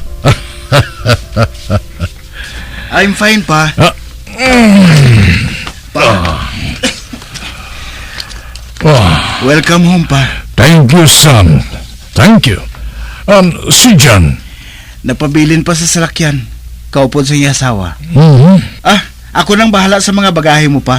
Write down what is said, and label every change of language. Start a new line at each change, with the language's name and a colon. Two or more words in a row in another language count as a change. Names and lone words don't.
English: I'm fine, pa. Welcome home, pa. Thank you, son. Thank you.
Hiligaynon: Si John. Napabilin pa sa salakyan. Kaupod sa iyong asawa.
Filipino: Ako nang bahala sa mga bagahe mo, pa.